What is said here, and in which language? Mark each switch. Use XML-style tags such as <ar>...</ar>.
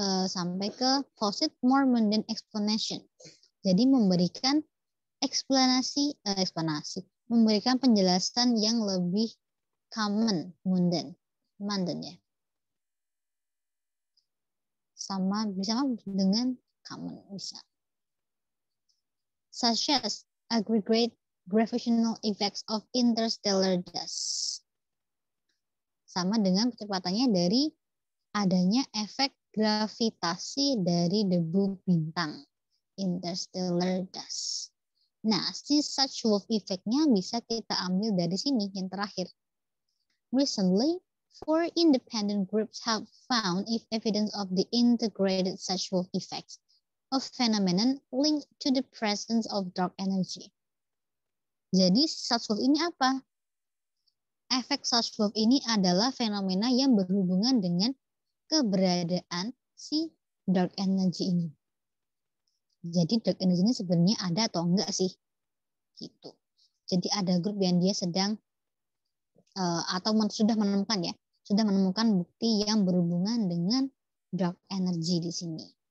<id>Sampai ke</id> <en>posit more mundane explanation.</en> <id>Jadi memberikan eksplanasi, memberikan penjelasan yang lebih common, mundane ya. Sama bisa dengan common bisa.</id> <en>Such as aggregate gravitational effects of interstellar dust.</en> <id>Sama dengan kecepatannya dari adanya efek gravitasi dari debu bintang, interstellar dust. Nah, si Such-Wolf effect-nya bisa kita ambil dari sini yang terakhir.</id> <en>Recently, 4 independent groups have found evidence of the integrated Such-Wolf effects of phenomenon linked to the presence of dark energy.</en> <id>Jadi Such-Wolf ini apa? Efek Such-Wolf ini adalah fenomena yang berhubungan dengan keberadaan si dark energy ini. Jadi dark energy ini sebenarnya ada atau enggak sih? Gitu. Jadi ada grup yang dia sedang atau sudah menemukan bukti yang berhubungan dengan dark energy di sini.</id>